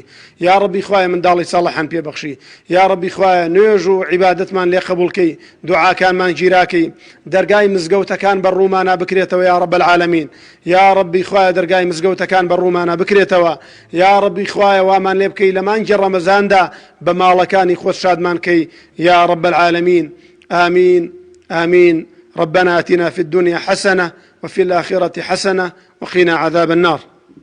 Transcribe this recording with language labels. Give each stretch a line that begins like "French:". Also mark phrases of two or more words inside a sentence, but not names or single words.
Central Kurdish: یا ربی خوایە منداڵی ساڵحان پێبەخشی. یا ربی خوایە نوێژ و عیبادەتمان لێ قبوڵ کەی، دوعاکانمان گیراکەی، دەرگای مزگەوتەکان بەڕوومانە بکرێتەوە
Arabic: یا رب العالمین.
Central Kurdish: یا ربی خوایە دەرگای مزگەوتەکان بەڕوومانە بکرێتەوە. یا ربی خوایە وامان لێ بکەی لە مانگی ڕەمەزاندا بە ماڵەکانی خۆت شادمان کەی
Arabic: یا رب العالمين.
Central Kurdish: آمين آمين.
Arabic: ربنا آتنا في الدنيا حسنة وفي الآخرة حسنة وقنا عذاب النار.